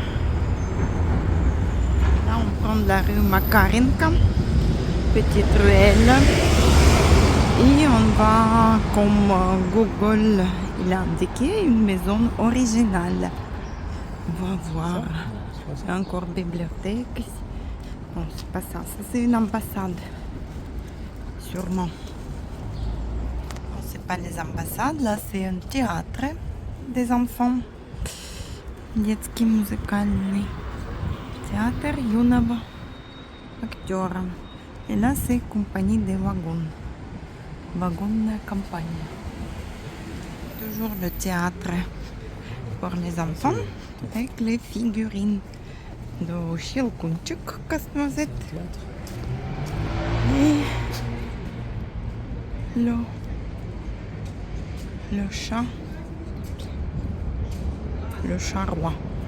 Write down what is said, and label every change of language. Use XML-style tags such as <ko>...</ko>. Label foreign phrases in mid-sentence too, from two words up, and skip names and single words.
<fr>Là, on prend la rue Makarenka, petite ruelle, et on va, comme Google il a indiqué, une maison originale. On va voir. Encore bibliothèque. Non, c'est pas ça. Ça, c'est une ambassade. Sûrement. C'est pas les ambassades, là, c'est un théâtre des enfants.</fr> <ru>Детский музыкальный театр юного актера.</ru> <fr>Et là, c'est compagnie des wagons. Wagonная compagnie. Toujours le théâtre pour les enfants avec les figurines de Щелкунчик, Casse-Noisette. Et le chat roi.</fr>